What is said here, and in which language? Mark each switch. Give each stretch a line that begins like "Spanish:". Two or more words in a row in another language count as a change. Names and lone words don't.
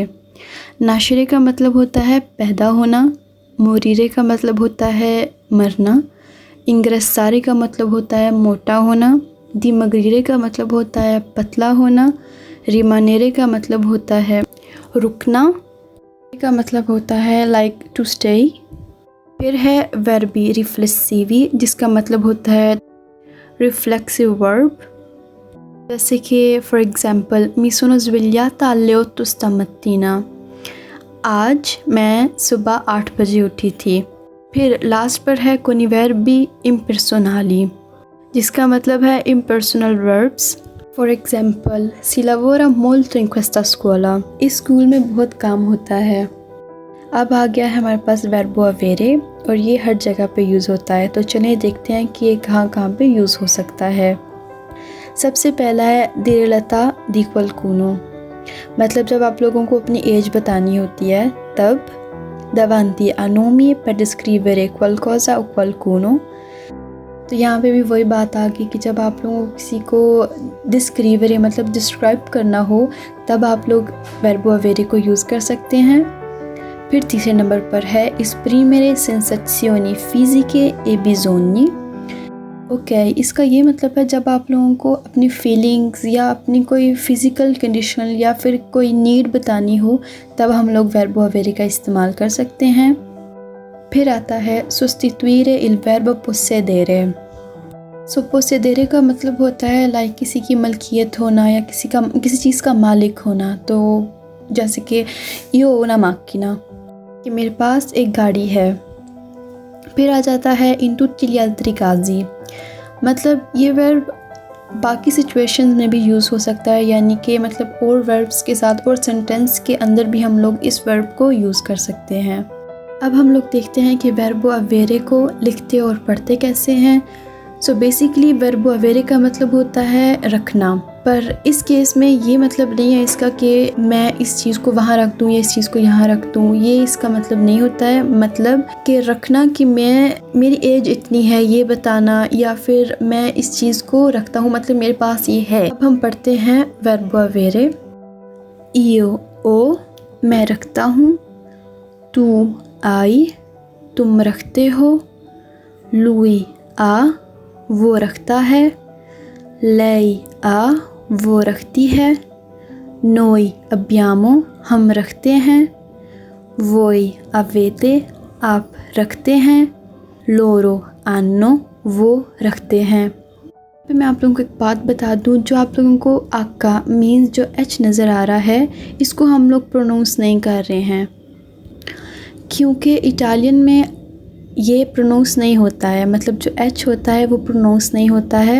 Hindi: नाशरे का मतलब होता है पैदा होना, मोरीरे का मतलब होता है मरना, इंग्रेसारे का मतलब होता है मोटा होना, दिमगरीरे का मतलब होता है पतला होना, रिमानेरे का मतलब होता है रुकना, का मतलब होता है
English: like to stay.
Hindi: फिर है
Italian: verbi riflessivi,
Hindi: जिसका मतलब होता है
English: reflexive verb,
Hindi: जैसे कि
English: for example
Italian: mi sono svegliata alle 8 stamattina,
Hindi: आज मैं सुबह 8 बजे उठी थी। फिर लास्ट पर है
Italian: con i verbi impersonali,
Hindi: जिसका मतलब है
English: impersonal verbs। for example
Italian: si lavora molto in questa scuola,
Hindi: इस स्कूल में बहुत काम होता है। अब आ गया है हमारे पास
Italian: verbo avere,
Hindi: और ये हर जगह पे यूज़ होता है, तो चलिए देखते हैं कि ये कहाँ कहाँ पे यूज़ हो सकता है। सबसे पहला है
Italian: dire l'età di qualcuno,
Hindi: मतलब जब आप लोगों को अपनी एज बतानी होती है तब
Italian: davanti a nomi per descrivere qualcosa o qualcuno,
Hindi: तो यहाँ पे भी वही बात आ गई कि जब आप लोगों को किसी को डिस्क्रीवरे मतलब डिस्क्राइब करना हो तब आप लोग
Italian: verbo avere
Hindi: को यूज़ कर सकते हैं। फिर तीसरे नंबर पर है
Italian: esprimere sensazioni fisiche e bisogni।
Hindi: ओके, इसका ये मतलब है जब आप लोगों को अपनी फीलिंग्स या अपनी कोई
English: physical condition
Hindi: या फिर कोई नीड बतानी हो तब हम लोग
Italian: verbo avere
Hindi: का इस्तेमाल कर सकते हैं। फिर आता है
Italian: sostituire il verbo possedere।
Hindi: सो possedere का मतलब होता है लाइक किसी की मलकियत होना या किसी चीज़ का मालिक होना, तो जैसे कि
Italian: io ho una macchina,
Hindi: कि मेरे पास एक गाड़ी है। फिर आ जाता है
Italian: in tutti gli altri casi,
Hindi: मतलब ये वर्ब बाकी सिचुएशंस में भी यूज़ हो सकता है, यानी कि मतलब और वर्ब्स के साथ और सेंटेंस के अंदर भी हम लोग इस वर्ब को यूज़ कर सकते हैं। अब हम लोग देखते हैं कि
Italian: verbo avere
Hindi: को लिखते और पढ़ते कैसे हैं। सो बेसिकली
Italian: verbo avere
Hindi: का मतलब होता है रखना, पर इस केस में ये मतलब नहीं है इसका कि मैं इस चीज़ को वहाँ रख दूँ या इस चीज़ को यहाँ रख दूँ, ये इसका मतलब नहीं होता है। मतलब कि रखना कि मेरी एज इतनी है ये बताना, या फिर मैं इस चीज़ को रखता हूँ मतलब मेरे पास ये है। अब हम पढ़ते हैं
Italian: verbo avere. io o,
Hindi: मैं रखता हूँ,
Italian: tu hai,
Hindi: तुम रखते हो,
Italian: lui ha,
Hindi: वो रखता है,
Italian: lei ha,
Hindi: वो रखती है,
Italian: noi abbiamo,
Hindi: हम रखते हैं,
Italian: voi avete,
Hindi: आप रखते हैं,
Italian: loro hanno,
Hindi: वो रखते हैं। फिर मैं आप लोगों को एक बात बता दूं, जो आप लोगों को आका मीन्स जो एच नज़र आ रहा है इसको हम लोग प्रोनाउंस नहीं कर रहे हैं, क्योंकि इटालियन में ये प्रोनाउंस नहीं होता है, मतलब जो एच होता है वो प्रोनाउंस नहीं होता है।